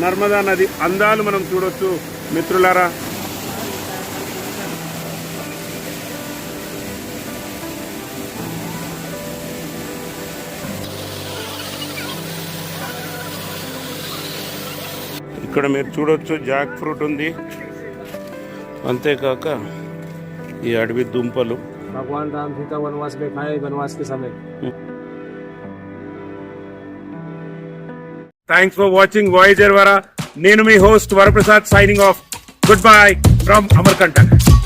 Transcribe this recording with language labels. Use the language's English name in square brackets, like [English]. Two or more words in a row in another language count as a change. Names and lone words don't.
[Telugu] నర్మదా నది అందాలు మనం చూడొచ్చు మిత్రులారా. ఇక్కడ మీరు చూడొచ్చు [English] jack fruit [Telugu] ఉంది, అంతేకాక ఈ అడవి దుంపలు. [Hindi] भगवान राम सीता वनवास में खाए, वनवास के समय. [English] Thanks for watching Voyager Vara. [Telugu] నేను మీ హోస్ట్ వరప్రసాద్, [English] signing off. Good bye from Amarkantak.